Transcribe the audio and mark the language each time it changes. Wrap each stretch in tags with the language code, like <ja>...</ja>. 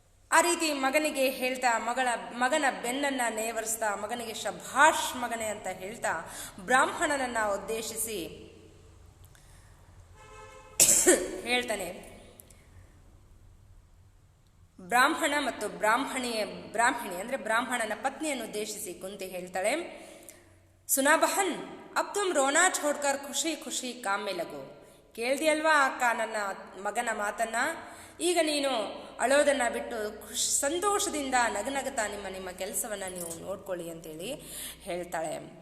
<kn>ಆ ರೀತಿ ಮಗನಿಗೆ ಹೇಳ್ತಾ ಮಗನ ಬೆನ್ನನ್ನ ನೇವರಿಸ್ತಾ ಮಗನಿಗೆ ಶಭಾಷ್ ಮಗನೆ ಅಂತ ಹೇಳ್ತಾ ಬ್ರಾಹ್ಮಣನನ್ನ ಉದ್ದೇಶಿಸಿ ಹೇಳ್ತಾನೆ. ಬ್ರಾಹ್ಮಣ ಮತ್ತು ಬ್ರಾಹ್ಮಣಿ ಅಂದ್ರೆ ಬ್ರಾಹ್ಮಣನ ಪತ್ನಿಯನ್ನು ಉದ್ದೇಶಿಸಿ ಕುಂತಿ ಹೇಳ್ತಾಳೆ,</kn> <hi>ಸುನಾ ಬಹನ್ अब तुम रोना छोड़कर</hi> <kn>ಖುಷಿ ಖುಷಿ</kn> <hi>काम में लगो.</hi> <kn>ಕೇಳ್ದಿಯಲ್ವಾ ಅಕ್ಕ ನನ್ನ ಮಗನ ಮಾತನ್ನ? ಈಗ ನೀನು ಅಳೋದನ್ನ ಬಿಟ್ಟು ಸಂತೋಷದಿಂದ ನಗನಗತಾ ನಿಮ್ಮ ಕೆಲಸವನ್ನ ನೀವು ನೋಡ್ಕೊಳ್ಳಿ ಅಂತೇಳಿ ಹೇಳ್ತಾಳೆ.</kn>